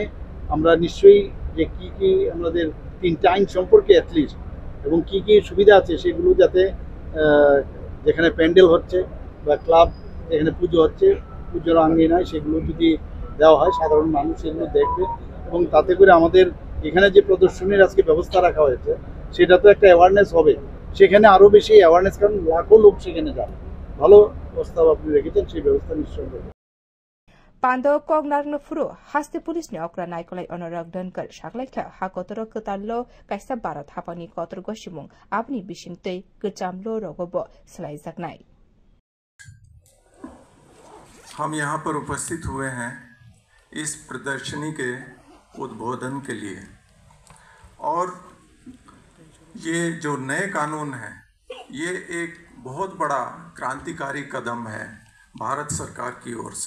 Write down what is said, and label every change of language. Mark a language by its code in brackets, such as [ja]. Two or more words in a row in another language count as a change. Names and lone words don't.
[bn] আমরা নিশ্চয়ই যে কি আমাদের তিনটা আইন সম্পর্কে অ্যাটলিস্ট এবং কি সুবিধা আছে সেগুলো যাতে যেখানে প্যান্ডেল হচ্ছে বা ক্লাব যেখানে পুজো হচ্ছে পুজোর আঙ্গিনায় সেগুলো যদি দেওয়া হয় সাধারণ মানুষ সেগুলো দেখবে এবং তাতে করে আমাদের এখানে যে প্রদর্শনীর আজকে ব্যবস্থা রাখা হয়েছে সেটা তো একটা অ্যাওয়ারনেস হবে সেখানে আরও বেশি অ্যাওয়ারনেস কারণ লাখো লোক সেখানে যাবে ভালো প্রস্তাব আপনি রেখেছেন সেই ব্যবস্থা নিশ্চয় হবে [trp] पान्दो कगनारनो फुरो हास्ते पुलिसनि अक्रा नायकलाय अनुराग धनकर सागलायखा हाकोतर कताल्लो कायसा भारत हापानि कतर गसिमुं आपनि बिसिंतै गचामलो रगबो सलायजाकनाय। [hi] हम यहाँ पर उपस्थित हुए हैं इस प्रदर्शनी के उद्बोधन के लिए और ये जो नए कानून है ये एक बहुत बड़ा क्रांतिकारी कदम है भारत सरकार की ओर से।